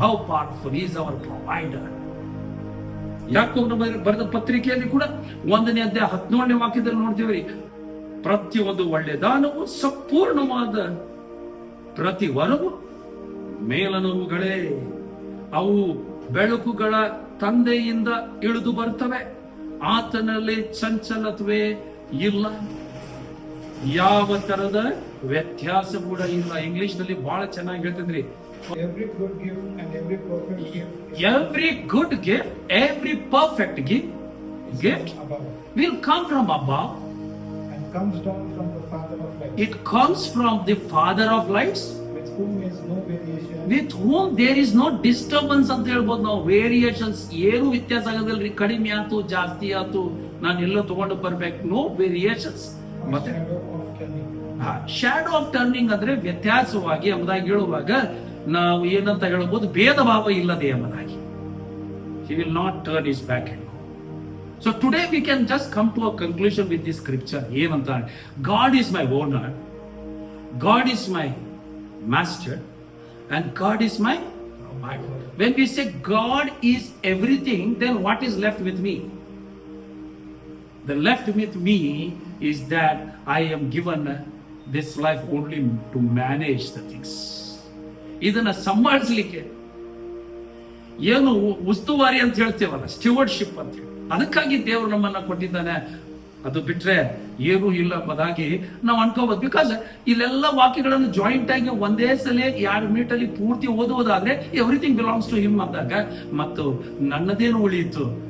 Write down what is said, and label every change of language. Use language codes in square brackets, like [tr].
[en] How powerful is our provider. [kn] ಯಾಕೋಬನ ಬರೆದ ಪತ್ರಿಕೆಯಲ್ಲಿ ಕೂಡ 1ನೇ ಅಧ್ಯಾಯ 17ನೇ ವಾಕ್ಯದಲ್ಲಿ ನೋಡ್ತೀವಿ, ಪ್ರತಿಯೊಂದು ಒಳ್ಳೆ ದಾನವು ಸಂಪೂರ್ಣವಾದ ಪ್ರತಿ ವರವು ಮೇಲನವುಗಳೇ, ಅವು ಬೆಳಕುಗಳ ತಂದೆಯಿಂದ ಇಳಿದು ಬರ್ತವೆ, ಆತನಲ್ಲಿ ಚಂಚಲತ್ವೇ ಇಲ್ಲ, ಯಾವ ತರದ ವ್ಯತ್ಯಾಸ ಕೂಡ ಇಲ್ಲ. ಇಂಗ್ಲಿಷ್ ನಲ್ಲಿ ಬಹಳ ಚೆನ್ನಾಗಿ ಹೇಳ್ತಿದ್ರಿ, [en] Every good gift and every perfect gift is Every good gift, every perfect gift above will come from above. and comes down from the Father of lights, It comes from the Father of lights, with whom is no variation with whom there is no disturbance [kn] ಅಂತ ಹೇಳ್ಬೋದು ನಾವು. Variations ಏನು ವ್ಯತ್ಯಾಸ ಆಗೋದಿಲ್ರಿ. ಕಡಿಮೆ ಆಯ್ತು ಜಾಸ್ತಿ ಆಯ್ತು ನಾನು ಎಲ್ಲೋ ತಗೊಂಡು ಬರ್ಬೇಕು, [en] No variations. or [kn] ಮತ್ತೆ [en] shadow of turning. Shadow of turning [kn] ಅಂದ್ರೆ ವ್ಯತ್ಯಾಸವಾಗಿ ಎಂಬುದಾಗಿ ಹೇಳುವಾಗ ನಾವು ಏನಂತ ಹೇಳಬಹುದು, ಭೇದ ಭಾವ ಇಲ್ಲದೆ ಎಂಬುದಾಗಿ. [en] He will not turn his back and go. So today we can just come to a conclusion with this scripture. ಏನಂತ, God is my owner, God is my master, and God is my provider. When we say God is everything, then what is left with me? The left with me is that I am given this life only to manage the things. [kn] ಇದನ್ನ ಸಂಭಾಳಿಸಲಿಕ್ಕೆ ಏನು ಉಸ್ತುವಾರಿ ಅಂತ ಹೇಳ್ತೇವಲ್ಲ, ಸ್ಟಿವರ್ಡ್ಶಿಪ್ ಅಂತ ಹೇಳಿ, ಅದಕ್ಕಾಗಿ ದೇವರು ನಮ್ಮನ್ನ ಕೊಟ್ಟಿದ್ದಾನೆ. ಅದು ಬಿಟ್ರೆ ಏನೂ ಇಲ್ಲ ಎಂಬುದಾಗಿ ನಾವು ಅನ್ಕೋಬಹುದು. ಬಿಕಾಸ್ ಇಲ್ಲೆಲ್ಲ ವಾಕ್ಯಗಳನ್ನು ಜಾಯಿಂಟ್ ಆಗಿ ಒಂದೇ ಸಲ 2 ಮಿನಿಟ್ ಅಲ್ಲಿ ಪೂರ್ತಿ ಓದುವುದಾದ್ರೆ [en] everything belongs to him [kn] ಅಂದಾಗ, ಮತ್ತು ನನ್ನದೇನು ಉಳಿಯಿತು?